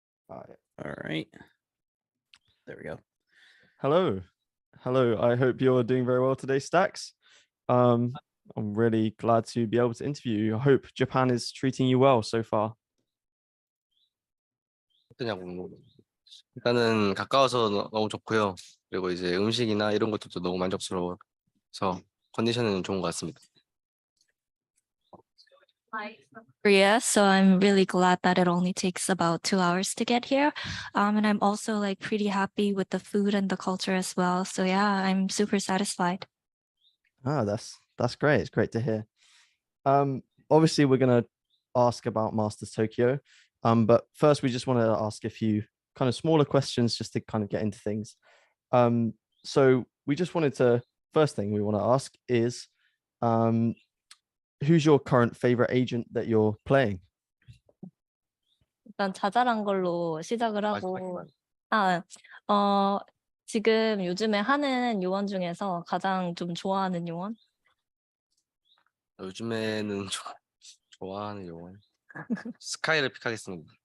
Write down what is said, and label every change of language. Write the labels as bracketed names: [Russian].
[English] Alright. All right. There we go. Hello. Hello. I hope you're doing very well today, Stax. I'm really glad to be able to interview you. I hope Japan is treating you well so far. [Korean] 어떠냐고. 일단은 가까워서 너무 좋고요. 그리고 이제 음식이나 이런 것도 너무 만족스러워서 컨디션은 좋은 것 같습니다. [English] Korea, so I'm really glad that it only takes about 2 hours to get here. And I'm also like pretty happy with the food and the culture as well. So yeah, I'm super satisfied. Ah, that's great. It's great to hear. Obviously we're gonna ask about Masters Tokyo. But first we just want to ask a few kind of smaller questions just to kind of get into things. So we just wanted to, first thing we want to ask is, who's your current favorite agent that you're playing? [Korean] 일단 자잘한 걸로 시작을 하고, 지금 요즘에 하는 요원 중에서 가장 좀 좋아하는 요원? 요즘에는 좋아하는 용어 스카이를 픽하겠습니다.